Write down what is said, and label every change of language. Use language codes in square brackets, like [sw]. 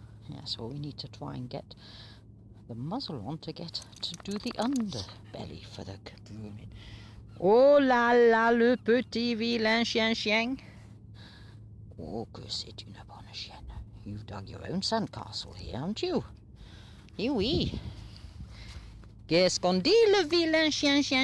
[en] Yeah, so we need to try and get the muzzle on to get to do the underbelly for the grooming. [fr] Oh la la, le petit vilain chien. Oh, que c'est une bonne chienne. [en] You've dug your own sandcastle here, haven't you? [fr] Oui. Qu'est-ce qu'on dit, le vilain chien?